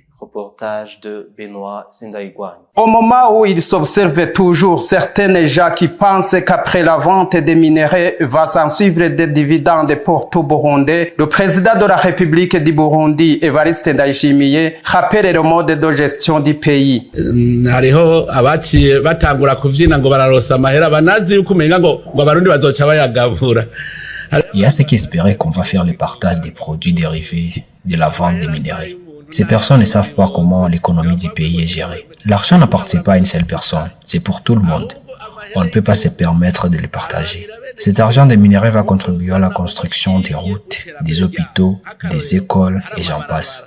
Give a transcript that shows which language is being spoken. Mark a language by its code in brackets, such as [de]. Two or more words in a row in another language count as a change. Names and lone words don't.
[fr] Reportage de Benoît Sindaïgouane. Au moment où il s'observe toujours certains gens qui pensent qu'après la vente des minerais va s'en suivre des dividendes pour tout Burundi, le président de la République du Burundi, Évariste Ndayishimiye, rappelle le mode de gestion du pays. [rn] Hariho abaciye batangura kuvyina ngo bararosa amahera banazi yuko umenga ngo abarundi bazoca bayagabura. [fr] Il y a ceux qui espéraient qu'on va faire le partage des produits dérivés de la vente des minerais. Ces personnes ne savent pas comment l'économie du pays est gérée. L'argent n'appartient pas à une seule personne, c'est pour tout le monde. On ne peut pas se permettre de le partager. Cet argent des minerais va contribuer à la construction des routes, des hôpitaux, des écoles et j'en passe.